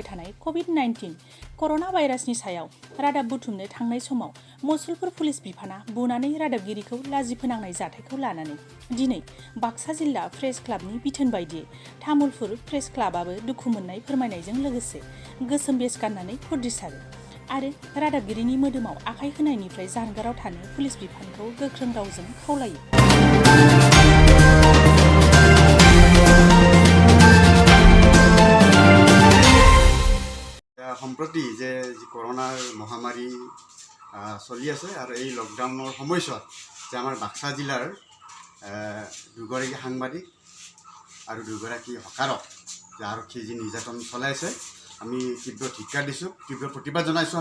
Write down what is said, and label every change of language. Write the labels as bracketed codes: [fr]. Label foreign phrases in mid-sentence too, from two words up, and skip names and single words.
[brx] थानाय कभिड-19 कर'ना भाइरासनि सायाव रादाब बुथुमनो थांनाय समाव मुसलपुर पुलिस बिफाना बुनानै रादाबगिरिखौ लाजि फोनांनाय जाथायखौ लानानै दिनै बाक्सा जिल्ला प्रेस क्लाबनि बिथोन बायदियै तामुलपुर प्रेस क्लाबाबो दुखु मोननाय फोरमायनायजों लोगोसे गोसोम बेस गाननानै फुरटिसारो आरो रादाबगिरिनि मोदोमाव आखाइ होनायनिफ्राय जानगाराव थानो पुलिस बिफानखौ गोख्रों रावजों खावलायो। [as] সম্প্ৰতি যে করোনাৰ মহামাৰী চলি আছে আৰু এই লকডাউনৰ সময়ছোৱাত যে আমাৰ বাক্সা জিলাৰ দুগৰাকী সাংবাদিক আৰু দুগৰাকী হকাৰক যে আৰক্ষী যি নিৰ্যাতন চলাইছে আমি তীব্ৰ ধিক্কাৰ দিছোঁ, তীব্ৰ প্ৰতিবাদ জনাইছোঁ।